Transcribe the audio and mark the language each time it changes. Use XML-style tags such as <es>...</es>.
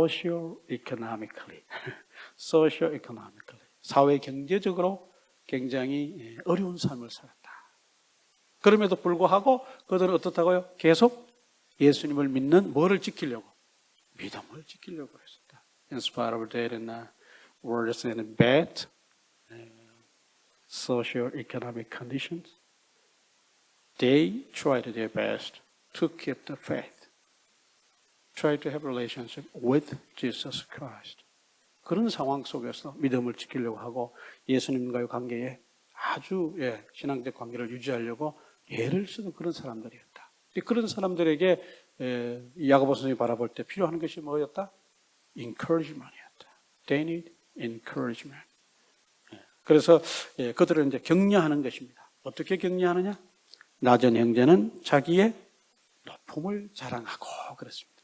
<ko>socio-economically, socio-economically 사회 경제적으로 굉장히 어려운 삶을 살았다. 그럼에도 불구하고 그들은 어떻다고요? 계속 예수님을 믿는 뭐를 지키려고? 믿음을 지키려고 했었다.</ko> <en>In spite of their worse and bad socio-economic conditions, they tried their best to keep the faith, try to have a relationship with Jesus Christ.</en> <ko>그런 상황 속에서 믿음을 지키려고 하고 예수님과의 관계에 아주 신앙적 관계를 유지하려고 애를 쓰는 그런 사람들이었다. 그런 사람들에게 야고보 선생님이 바라볼 때 필요한 것이 뭐였다? encouragement이었다.</ko> <en>They need encouragement.</en> <ko>그래서 그들을 이제 격려하는 것입니다. 어떻게 격려하느냐? 낮은 형제는 자기의 높음을 자랑하고 그렇습니다.</ko>